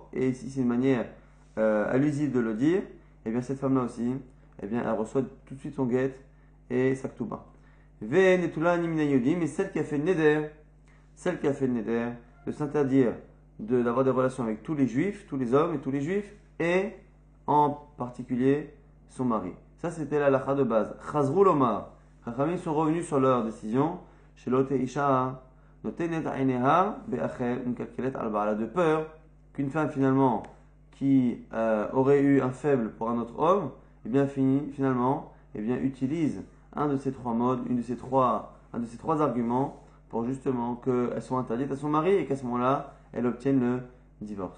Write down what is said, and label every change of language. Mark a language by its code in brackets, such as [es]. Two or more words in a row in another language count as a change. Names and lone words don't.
[fr] Et ici c'est une manière allusive de le dire. Et bien cette femme-là aussi, eh bien elle reçoit tout de suite son guette et sa ktuba. Mais celle qui a fait le neder, de s'interdire d'avoir des relations avec tous les juifs, tous les hommes et tous les juifs, et en particulier son mari. Ça, c'était la halakha de base. [he] חזרו לומר. [fr] Chachamim sont revenus sur leur décision. Chez l'ote isha, [he] נותנת עיניה באחר ומקלקלת על בעלה, [fr] de peur qu'une femme finalement qui aurait eu un faible pour un autre homme, eh bien finalement, eh bien utilise un de ces trois modes, un de ces trois arguments pour justement qu'elle soit interdite à son mari et qu'à ce moment-là, elle obtienne le divorce.